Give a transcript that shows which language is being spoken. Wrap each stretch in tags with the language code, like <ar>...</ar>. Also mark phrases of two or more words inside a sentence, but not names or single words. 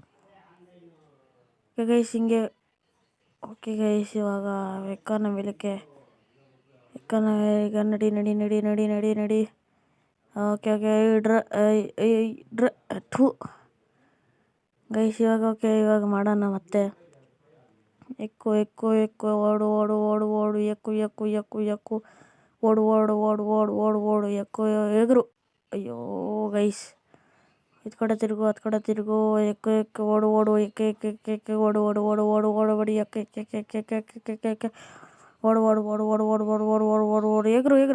<en>okay guys ಹಿಂಗೆ. okay guys,</en> <kn>ಇವಾಗ ಎಕ್ಕನ ಮೇಲಕ್ಕೆ ಈಗ ನಡಿ ನಡಿ ನಡಿ ನಡಿ ನಡಿ ನಡಿ.</kn> <en>okay okay ಡ್ರ ಥೂ ಗೈಸ್.</en> <kn>ಇವಾಗ ಮಾಡೋಣ ಮತ್ತೆ. ಎಕ್ಕು ಎಕ್ಕು ಎಕ್ಕು ಓಡು ಓಡು ಓಡು ಓಡು ಎಕ್ಕು ಎಕ್ಕು ಎಕ್ಕು ಎಕ್ಕು ಓಡು ಓಡು ಓಡು ಓಡು ಓಡು ಓಡು ಎಕ್ಕು ಎಗರು. ಅಯ್ಯೋ ಗೈಸ್, ಇದು ಕಡೆ ತಿರುಗು ಅದು ಕಡೆ ತಿರುಗು. ಎಕ್ಕು ಎಕ್ಕು ಓಡು ಓಡು ಎಕ್ಕೆ ಎಕ್ಕೆ ಎಕ್ಕೆ ಎಕ್ಕೆ ಓಡು ಓಡು ಓಡು ಓಡು ಓಡು ಬಡಿ ಎಕ್ಕೆ ಎಕ್ಕೆ ಎಕ್ಕೆ ಎಕ್ಕೆ ಎಕ್ಕೆ ಎಕ್ಕೆ ಎಕ್ಕೆ ಎಕ್ಕೆ ಓಡು ಓಡು ಓಡು ಓಡು ಓಡು ಓಡು ಓಡು ಓಡು ಓಡು ಓಡು ಎಗರು ಎಗರು.</kn>